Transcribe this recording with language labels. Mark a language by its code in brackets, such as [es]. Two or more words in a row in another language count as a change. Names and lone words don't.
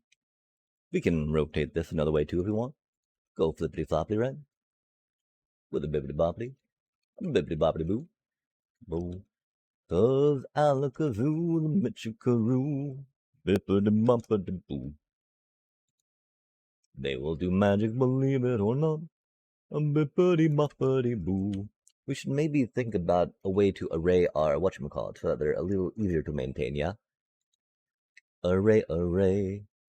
[en] We can rotate this another way too if we want. Go flippity floppity, right? With a bibbity boppity. Bibbity boppity boo. Boo. Cause Alakazoo, the Michikaroo. Bippity boppity boo. They will do magic, believe it or not. A bippity boppity boo. We should maybe think about a way to array our whatchamacallit so that they're a little easier to maintain, yeah? Array.